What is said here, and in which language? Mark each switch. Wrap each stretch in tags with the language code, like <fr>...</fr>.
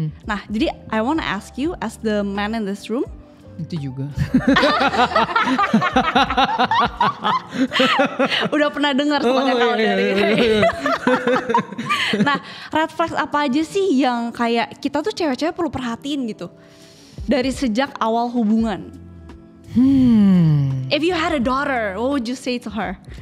<id>Nah jadi</id> <en>I wanna ask you as the man in this room.</en> <id>Itu juga. Udah pernah dengar soalnya kalau dari Nah red flags apa aja sih yang kayak kita tuh cewek-cewek perlu perhatiin gitu dari sejak awal hubungan?</id> <en>If you had a daughter, what would you say to her?</en>